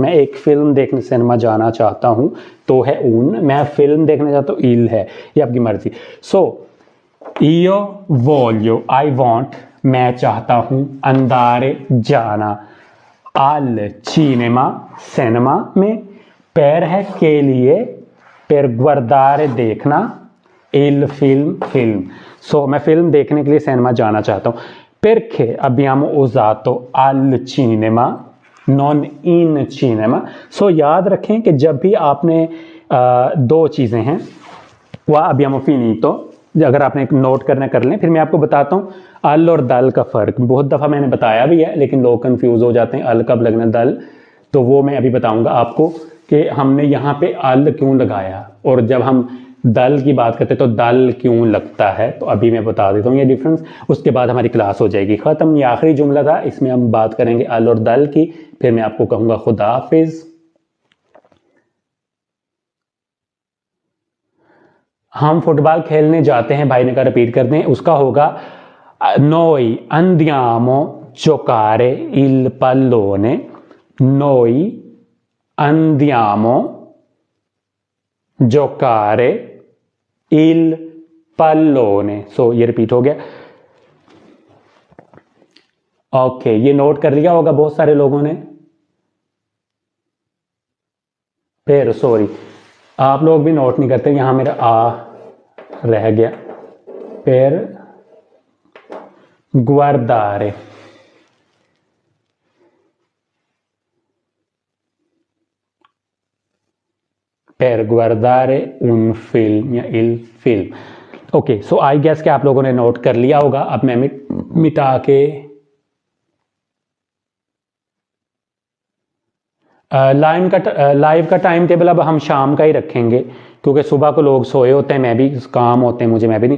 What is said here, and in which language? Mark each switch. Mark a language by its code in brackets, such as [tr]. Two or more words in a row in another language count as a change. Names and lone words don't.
[hi] मैं एक फिल्म देखने सिनेमा जाना चाहता हूँ तो है उन, मैं फिल्म देखने चाहता हूँ इल है, ये आपकी मर्जी। [it] सो io voglio, [en] I want [hi] मैं चाहता हूँ, अंदारे जाना, [it] al cinema [hi] सिनेमा में, पैर है के लिए, [it] per guardare [hi] देखना, [it] il film [hi] फिल्म, सो मैं फिल्म देखने के लिए सिनेमा जाना चाहता हूँ। [it] perché abbiamo usato al cinema non in cinema, [hi] सो याद रखें कि जब भी आपने दो चीज़ें हैं, वह [it] abbiamo finito, [hi] अगर आपने एक नोट करना कर लें, फिर मैं आपको बताता हूँ अल और दल का फ़र्क। बहुत दफ़ा मैंने बताया भी है लेकिन लोग कंफ्यूज हो जाते हैं, अल कब लगना दल, तो वो मैं अभी बताऊंगा आपको कि हमने यहाँ पे अल क्यों लगाया, और जब हम दल की बात करते हैं तो दल क्यों लगता है, तो अभी मैं बता देता हूँ ये डिफरेंस, उसके बाद हमारी क्लास हो जाएगी ख़त्म। ये आखिरी जुमला था, इसमें हम बात करेंगे अल और दल की, फिर मैं आपको कहूँगा खुदा हाफिज़। हम फुटबॉल खेलने जाते हैं, भाई ने कहा रिपीट कर दें, उसका होगा [it] noi andiamo giocare il pallone, noi andiamo giocare il pallone, [hi] सो ये रिपीट हो गया। ओके, ये नोट कर लिया होगा बहुत सारे लोगों ने, फिर सॉरी आप लोग भी नोट नहीं करते, यहां मेरा आ रह गया, फिर guardare, [it] per guardare un film [hi] या [it] il film। [hi] ओके, सो [en] I guess [hi] कि आप लोगों ने नोट कर लिया होगा। अब मैं मिटा के लाइव का [en] time table [hi] अब हम शाम का ही रखेंगे, क्योंकि सुबह को लोग सोए होते हैं, मैं भी काम होते हैं मुझे, मैं भी नहीं।